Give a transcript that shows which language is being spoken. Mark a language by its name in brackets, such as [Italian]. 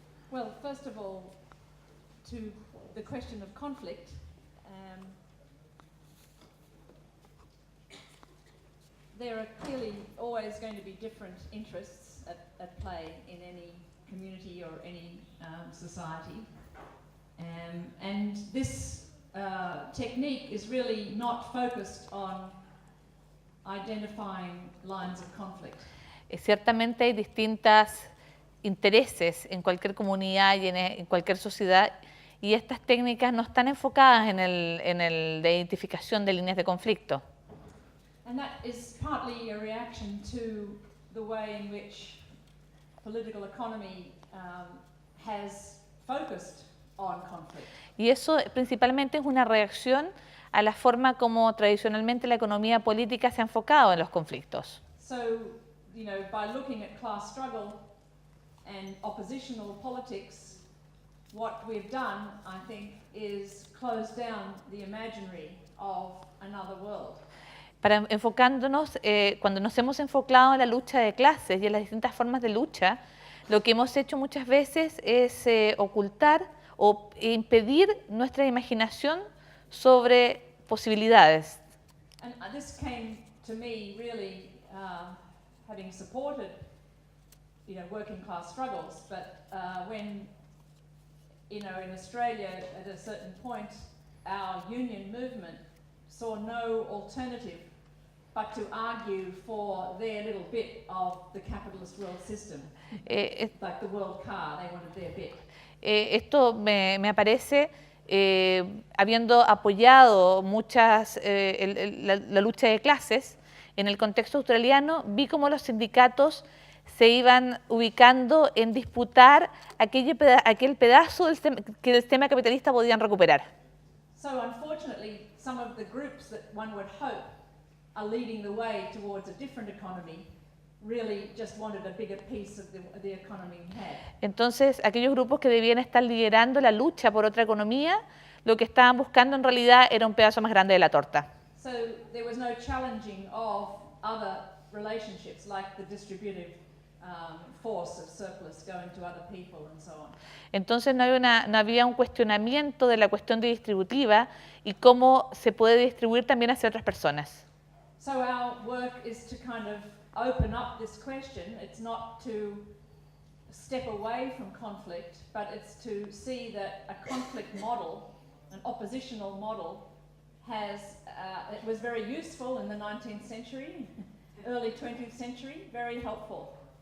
[English] Well, first of all, to the question of conflict, there are clearly always going to be different interests at play in any community or any society. And this technique is really not focused on identifying lines of conflict. [Spanish] Ciertamente hay distintos intereses en cualquier comunidad y en cualquier sociedad, y estas técnicas no están enfocadas en el de identificación de líneas de conflicto. [English] And that is partly a reaction to the way in which political economy has focused on conflict. [Spanish] Y eso principalmente es una reacción a la forma como tradicionalmente la economía política se ha enfocado en los conflictos. [English] So, you know, by looking at class struggle and oppositional politics, what we've done, I think, is close down the imaginary of another world. [Spanish] Para enfocándonos, cuando nos hemos enfocado en la lucha de clases y en las distintas formas de lucha, lo que hemos hecho muchas veces es ocultar o impedir nuestra imaginación sobre posibilidades. [English] And this came to me really having supported, you know, working class struggles, but when, you know, in Australia at a certain point, our union movement saw no alternative but to argue for their little bit of the capitalist world system, like the world car, they wanted their bit. [Spanish] Esto me aparece habiendo apoyado muchas la lucha de clases en el contexto australiano, vi cómo los sindicatos se iban ubicando en disputar aquel pedazo que el sistema capitalista podían recuperar. [English] So unfortunately, some of the groups that one would hope are leading the way towards a different economy really just wanted a bigger piece of the economy we had. [Spanish] Entonces, aquellos grupos que debían estar liderando la lucha por otra economía, lo que estaban buscando en realidad era un pedazo más grande de la torta. [English] So there was no challenging of other relationships, like the distributive force of surplus going to other people and so on. [Spanish] Entonces no había un cuestionamiento de la cuestión distributiva y cómo se puede distribuir también hacia otras personas. [English] So our work is to kind of open up this question. It's not to step away from conflict, but it's to see that a conflict model, an oppositional model, it was very useful in the 19th century, early 20th century, very helpful.